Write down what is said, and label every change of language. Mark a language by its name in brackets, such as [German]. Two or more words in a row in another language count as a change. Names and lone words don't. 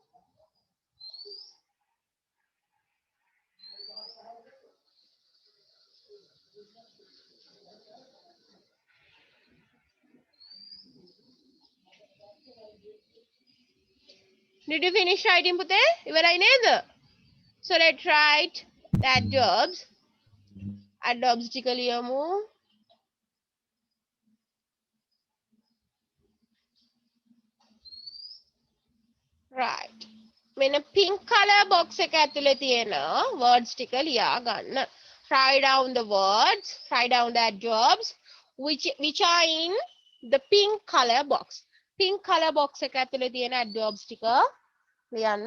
[English] you finish writing [Sinhala] පුතේ? ඉවරයි නේද? [English] So let's write the adverbs. [Sinhala] Adverbs ටික ලියමු. Right. මෙන්න [English] pink color box [Sinhala] එක ඇතුලේ තියෙන words ටික ලියා ගන්න. [English] Write down the words, write down the adverbs which are in the pink color box. Pink color box [Sinhala] එක ඇතුලේ තියෙන adverbs ටික ලියන්න.